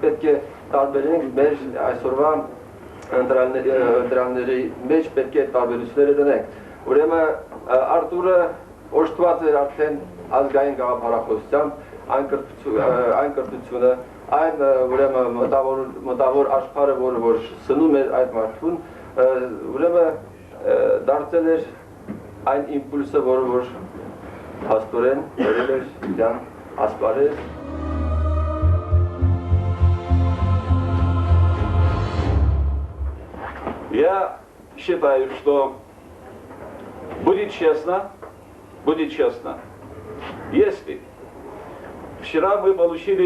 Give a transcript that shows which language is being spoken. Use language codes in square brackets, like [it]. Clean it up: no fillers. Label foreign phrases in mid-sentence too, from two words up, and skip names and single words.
[hy] պետք է տարբերենք մեր այսօրվա ընտրանների մեջ պետք է տարբերությունները դնենք։ Ուրեմն Արտուրը օժտված էր արդեն ազգային գաղափարախոսությամբ, այն կրթությունը, այն ուրեմն մտավոր աշխարհը, որ սնում էր այդ մարդուն, ուրեմն դարձել էր այն իմպուլսը, որը որ հաստորեն բերել էր իրան ասպարեզ։ [ru] Я считаю, что будет честно, если вчера мы получили